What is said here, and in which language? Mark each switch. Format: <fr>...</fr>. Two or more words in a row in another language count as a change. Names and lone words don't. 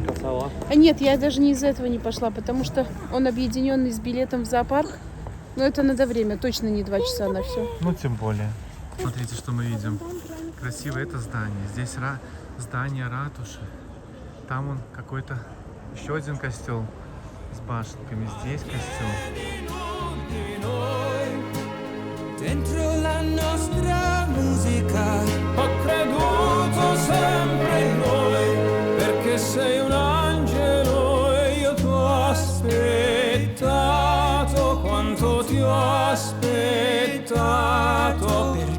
<ru>А нет, я даже не из-за этого не пошла, потому что он объединенный с билетом в зоопарк. Но это надо время, точно не 2 часа на все. Ну, тем более. Смотрите, что мы видим. Красивое это здание. Здесь здание ратуши. Там он какой-то еще один костел с башенками. Здесь костел.</ru> <it>Dentro la nostra musica ho creduto sempre in noi, perché sei un angelo e io ti ho aspettato quanto ti ho aspettato.</it>